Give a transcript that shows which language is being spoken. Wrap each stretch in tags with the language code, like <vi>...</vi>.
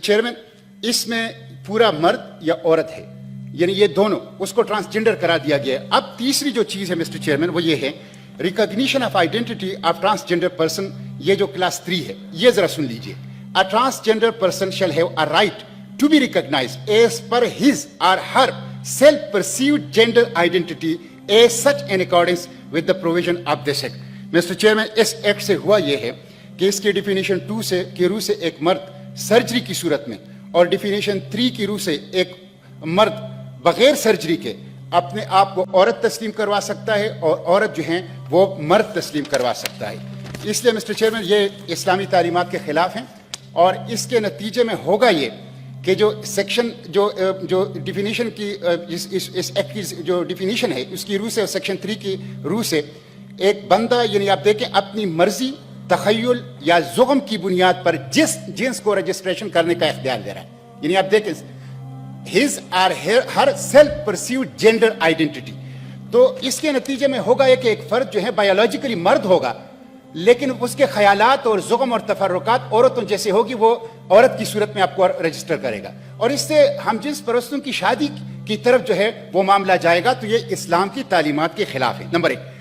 <ur>Chairman, اس میں پورا مرد یا عورت ہے، یعنی یہ دونوں، اس کو ٹرانسجینڈر کرا دیا گیا ہے. اب تیسری جو چیز ہے مسٹر چیئرمین وہ یہ ہے:</ur> <en>Recognition of identity of transgender person.</en> <ur>یہ جو کلاس 3 ہے، یہ ذرا سن لیجئے.</ur> <en>A transgender person shall have a right to be recognized as per his or her self-perceived gender identity as such in accordance with the provision of this act. Mr.</en> <ur>Chairman, اس act سے ہوا یہ ہے کہ اس کی definition 2 سے کی روح سے ایک مرد سرجری کی صورت میں، اور ڈیفینیشن 3 کی روح سے ایک مرد بغیر سرجری کے اپنے آپ کو عورت تسلیم کروا سکتا ہے، اور عورت جو ہیں وہ مرد تسلیم کروا سکتا ہے. اس لیے مسٹر چیئرمین یہ اسلامی تعلیمات کے خلاف ہیں، اور اس کے نتیجے میں ہوگا یہ کہ جو سیکشن جو ڈیفینیشن کی اس ایکٹ کی جو ڈیفینیشن ہے اس کی روح سے اور سیکشن 3 کی روح سے ایک بندہ، یعنی آپ دیکھیں، اپنی مرضی، تخیل یا زغم کی بنیاد پر جس جنس کو رجسٹریشن کرنے کا اختیار دے رہا ہے. یعنی آپ دیکھیں</ur> <en>his or her self perceived gender identity.</en> <ur>تو اس کے نتیجے میں ہوگا یہ کہ ایک فرد جو ہے بایولوجیکلی مرد ہوگا، لیکن اس کے خیالات اور زغم اور تفرقات عورتوں جیسے ہوگی، وہ عورت کی صورت میں آپ کو رجسٹر کرے گا، اور اس سے ہم جنس پرستوں کی شادی کی طرف جو ہے وہ معاملہ جائے گا. تو یہ اسلام کی تعلیمات کے خلاف ہے، نمبر 1.</ur>